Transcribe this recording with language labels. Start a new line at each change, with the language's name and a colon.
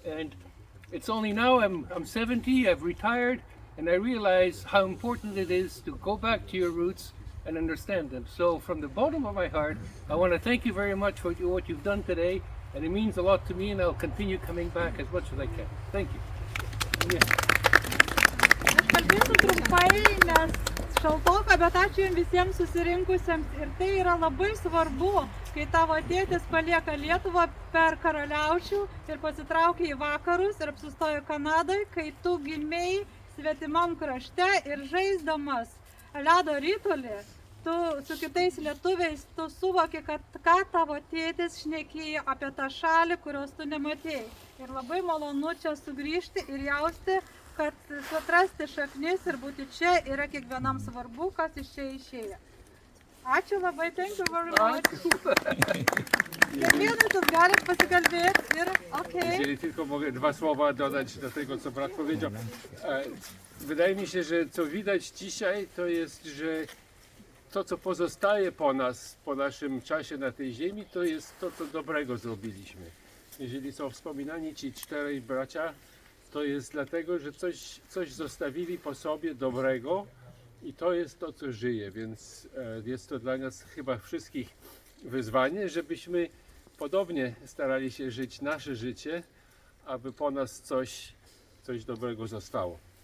English: And it's only now I'm 70, I've retired, and I realize how important it is to go back to your roots and understand them. So from the bottom of my heart, I want to thank you very much for what you've done today, and it means a lot to me, and I'll continue coming back as much as I can. Thank you.
Lithuanian: Aš kalbėsiu trumpai, nes šaltoka, bet ačiū jums visiems susirinkusiems. Ir tai yra labai svarbu, kai tavo tėtis palieka Lietuvą per karaliaučių ir pasitraukia į vakarus ir apsistojo Kanadoje, kai tu gimėjai svetimam krašte ir žaisdamas ledo ritulį, tu su kitais lietuviais, tu suvoki, kad ką tavo tėtis šnekėjo apie tą šalį, kurios tu nematėjai. Ir labai malonu čia sugrįžti ir jausti, kad atrasti šaknis ir būti čia yra kiekvienam svarbu, kas iš čia išėjo. Ačiū labai,
English: thank you very much.
Lithuanian: Kiekvienas jūs galit pasikalbėti ir okej.
Polish: Jeżeli tylko mogę 2 słowa dodać do tego, co brat powiedział. Wydaje mi się, że co widać dzisiaj, to jest, że to, co pozostaje po nas, po naszym czasie na tej ziemi, to jest to, co dobrego zrobiliśmy. Jeżeli są wspominani ci 4 bracia, to jest dlatego, że coś zostawili po sobie dobrego i to jest to, co żyje, więc jest to dla nas chyba wszystkich wyzwanie, żebyśmy podobnie starali się żyć nasze życie, aby po nas coś dobrego zostało.